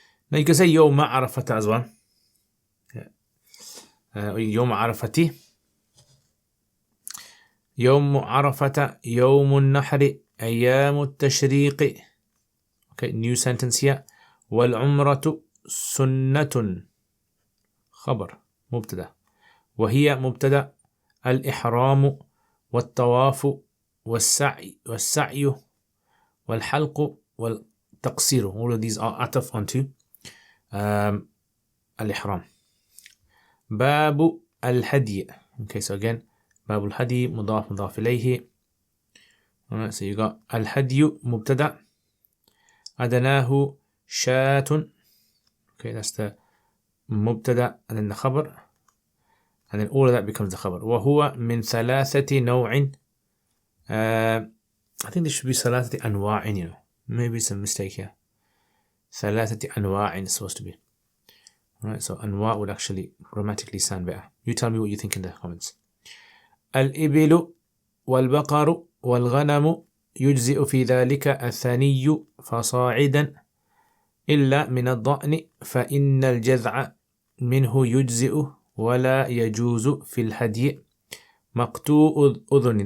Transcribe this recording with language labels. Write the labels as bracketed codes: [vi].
[en] Now you can say [ar] يوم عرفة [en] as well. [ar] يوم عرفتي يوم عرفة يوم النحر أيام التشريق. [en] Okay, new sentence here. [ar] والعمرة سنة خبر مبتدأ وهي مبتدأ الإحرام والطواف والسعي والحلق والتقصير. [en] All of these are عطف onto الإحرام. [ar] باب الهدي. [en] Okay, so again [ar] باب الهدي مضاف إليه. [en] Alright, so you got [ar] الهدي مبتدأ أدناه شاة. [en] Okay, that's the مبتدأ and then the خبر and then all of that becomes the خبر. [ar] وهو من 3 نوع. [en] I think this should be 3 أنواع, you know. Maybe some mistake here. 3 أنواع is supposed to be. Alright, so أنواع would actually grammatically sound better. You tell me what you think in the comments. [ar] الإبل والبقر والغنم يجزئ في ذلك الثني فصاعدا إلا من الضأن فإن الجذع منه يجزئ ولا يجوز في الهدي مقطوع أذن.